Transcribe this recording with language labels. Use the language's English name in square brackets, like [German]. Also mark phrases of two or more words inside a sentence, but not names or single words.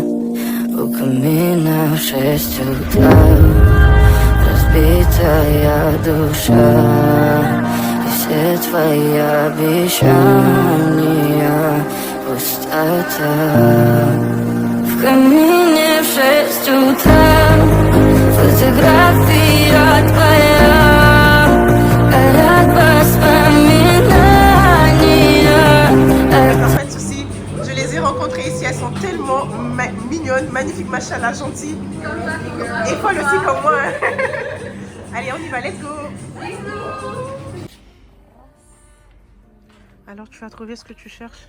[Russian] У камина в 6 утра, разбитая душа, и все твои обещания пустота. В камине в 6 утра, фотография твоя, горят воспоминания. [French] Pas de soucis, je les ai rencontrées ici, elles sont tellement mignonnes, magnifiques, machallah, gentilles. Et folles aussi comme moi. Allez, on y va, [English] let's go. [French] Alors, tu as trouvé ce que tu cherches?